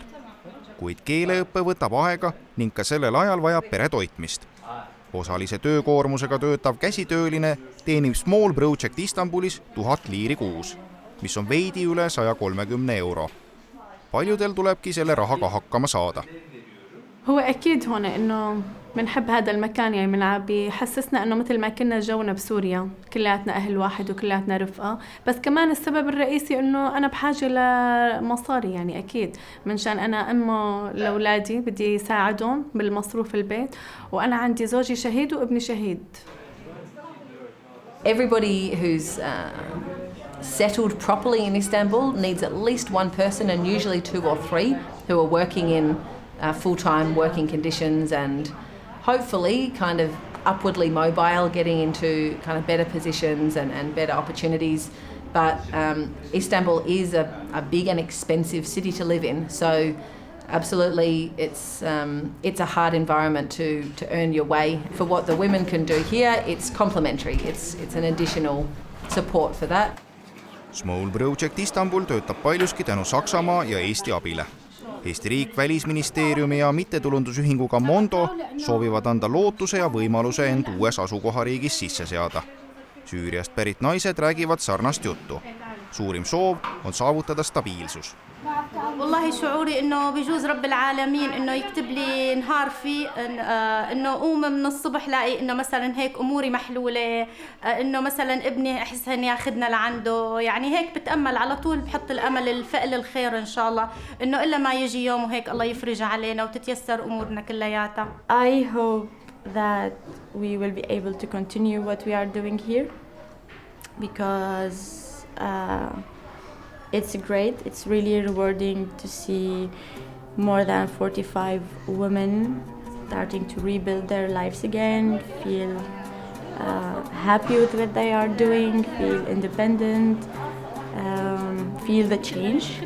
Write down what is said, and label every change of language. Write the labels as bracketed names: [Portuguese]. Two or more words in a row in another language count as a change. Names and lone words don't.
[Estonian] Kuid keeleõppe võtab aega ning ka sellel ajal vajab pere toitmist. Osalise töökoormusega töötav käsitööline teenib Small Project Istanbulis 1000 liiri kuus, mis on veidi üle 130 euro. Paljudel tulebki selle rahaga hakkama saada. [Arabic] هو أكيد هون إنه منحب هذا المكان يعني بيحسسنا إنه مثل ما كنا جونا بسوريا كلاتنا أهل واحد وكلاتنا رفقة بس كمان السبب الرئيسي إنه أنا بحاجة لمصاري يعني أكيد منشان أنا أمه لأولادي بدي يساعدهم بالمصروف البيت وأنا عندي زوجي شهيد وابني شهيد. [English] Everybody who's settled properly in Istanbul needs at least one person and usually 2 or 3 who are working in full-time working conditions and hopefully kind of upwardly mobile, getting into kind of better positions and better opportunities. But Istanbul is a big and expensive city to live in, so absolutely it's a hard environment to earn your way. For what the women can do here, it's complementary. It's an additional support for that. [Estonian] Small Project Istanbul töötab paljuski tänu Saksamaa ja Eesti abile. Eesti riik, Välisministeeriumi ja mittetulundusühinguga Mondo soovivad anda lootuse ja võimaluse end uues asukohariigis sisse seada. Süüriast pärit naised räägivad sarnast juttu. Suurim soov on saavutada stabiilsus. [Arabic] والله شعوري إنه بيجوز رب العالمين إنه يكتب لي نهار فيه إنه أقوم من الصبح لاقي إنه مثلاً هيك أموري محلولة إنه مثلاً ابني أحس إني أخذنا لعنده يعني هيك بتأمل على طول بحط الأمل الفعل الخير إن شاء الله إنه إلا ما يجي يوم وهيك الله يفرج علينا وتتيسر أمورنا كلياتها. [English] I hope that we will be able to continue what we are doing here because it's great. It's really rewarding to see more than 45 women starting to rebuild their lives again, feel happy with what they are doing, feel independent, feel the change.